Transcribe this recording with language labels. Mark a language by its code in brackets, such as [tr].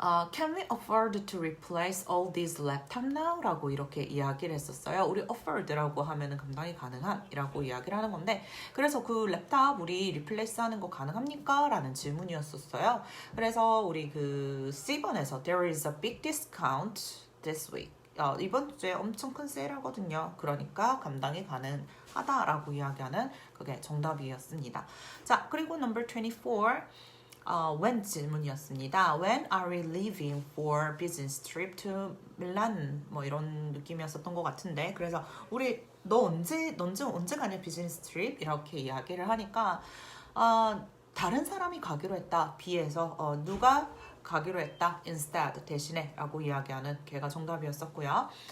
[en] Can we afford to replace all these laptops now? [ko] 라고 이렇게 이야기를 했었어요. 우리 afford라고 하면은 감당이 가능한 이라고 이야기를 하는 건데 그래서 그 랩탑 우리 리플레이스 하는 거 가능합니까? 라는 질문이었었어요. 그래서 우리 C번에서 [en] There is a big discount this week. [ko] 이번 주에 엄청 큰 세일하거든요. 그러니까 감당이 가능하다라고 이야기하는 그게 정답이었습니다. 자, 그리고 number 24. when 질문이었습니다. [en] When are we leaving for business trip to Milan? [ko] 뭐 이런 느낌이었었던 것 같은데 그래서 우리 너 언제 가냐 비즈니스 트립? 이렇게 이야기를 하니까 다른 사람이 가기로 했다. B에서 누가 가기로 했다. instead 대신에 라고 이야기하는 걔가 정답이었었고요.